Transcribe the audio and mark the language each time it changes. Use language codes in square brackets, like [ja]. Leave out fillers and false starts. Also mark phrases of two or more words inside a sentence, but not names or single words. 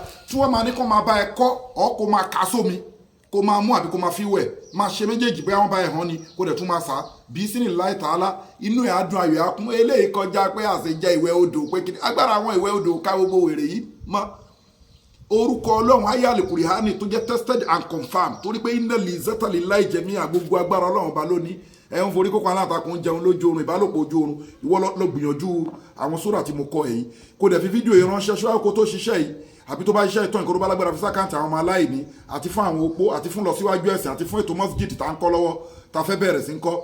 [yo] Tí wọ́n máa ní kó máa bá ẹ kọ́ ọ́ kó máa kà sómi, kó máa mú àbí kó máa fi wẹ̀, máa ṣe méjèèjì bóyá wọ́n bá ẹ̀ hàn ni kó dẹ̀ tún máa sá [ar] بسم الله تعالى. [yo] Inú ẹ̀ á dùn ayọ̀ á kún. Eléyìí kọjá pé àṣejẹ ìwẹ̀ odò pé kí ni agbára àwọn ìwẹ̀ odò ká gbogbo wèrè yìí mọ́. Orúkọ Ọlọ́run ayé Al-Qur'ani tó jẹ́ [en] tested and confirmed, [ar] torí pé إن العزة لله جميعا, [yo] gbogbo agbára Ọlọ́run ba lónìí. Ẹ ń forí kókó alátakùn jẹun lójú oorun, ìbálòpọ̀ ojú oorun. Ìwọ lọ gbìyànjú àwọn súrà tí mo kọ èyí kó dẹ̀ fi fídíò yìí ránṣẹ́ ṣọ́ra kó tó ṣiṣẹ́ yìí àbí tó bá iṣẹ́ ìtàn ìkóró bá lágbára fi sákàǹtì àwọn ọmọ aláìní àti fún àwọn opó àti fún lọ síwájú ẹ̀sìn àti fún ètò mosjid tá ń kọ́ lọ́wọ́ tá fẹ́ bẹ̀rẹ̀ sí ń kọ́.